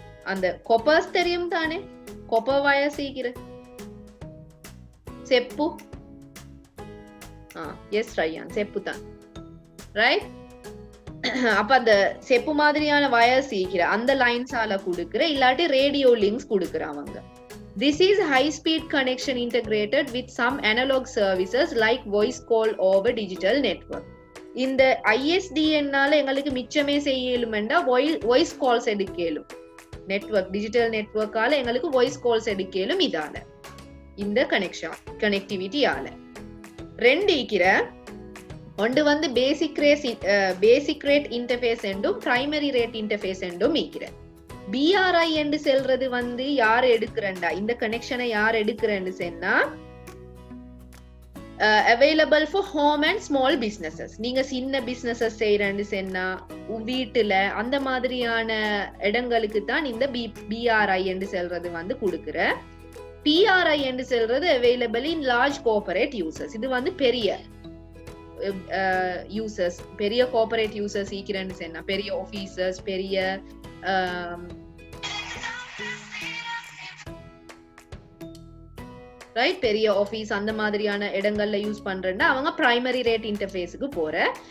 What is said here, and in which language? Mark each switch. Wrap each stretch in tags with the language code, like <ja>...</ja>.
<ta>அந்த கொப்பர்ஸ் தெரியும் தானே, கொப்பர் வயர் சீக்கிர செப்பு. எஸ் ரையான், செப்பு தான். ரைட்? அப்ப அந்த செப்பு மாதிரியான வயர் சீக்கிர அந்த லைன்ஸால கொடுக்கிற, இல்லாட்டி ரேடியோ லிங்க்ஸ் கொடுக்கிற அவங்க.</ta> <en>This is high speed connection integrated with some analog services like voice call over digital network.</en> <ta>இந்த ISDN னால எங்களுக்கு மிச்சமே செய்யலுமெண்டா voice calls எடுக்கலும். நெட்வொர்க், டிஜிட்டல் நெட்வொர்க்கால எங்களுக்கு வாய்ஸ் கால்ஸ் எடுக்கலும். இதால இந்த கனெக்டிவிட்டி ஆல ரெண்டு ஈக்கிற ஒன்று வந்து பேசிக் ரேட் இன்டர்ஃபேஸ் என்றும் பிரைமரி ரேட் இன்டர்ஃபேஸ் என்றும் இருக்கிற. பிஆர்ஐ என்று செல்றது வந்து யார் எடுக்கிறண்டா, இந்த கனெக்ஷனை யார் எடுக்கிறேன்னு சொன்னா</ta> <en>available for home and small businesses.</en> <ta>நீங்க சின்ன பிசினஸஸ் செய்யறேன்னு சொன்னா வீட்டுல அந்த மாதிரியான இடங்களுக்கு தான் இந்த பிஆர்ஐ என்று செல்றது வந்து கொடுக்குற. பிஆர்ஐ என்று செல்றது</ta> <en>available in large corporate users.</en> <ta>இது வந்து பெரிய யூசர்ஸ், பெரிய கார்பரேட் யூசர்ஸ் ஈக்கிறேன்னு சொன்னா பெரிய ஆபீசர்ஸ், பெரிய ரைட், பெரிய ஆபீஸ் அந்த மாதிரியான இடங்கள்ல யூஸ் பண்றேன்னா அவங்க பிரைமரி ரேட் இன்டர்ஃபேஸுக்கு போற.</ta>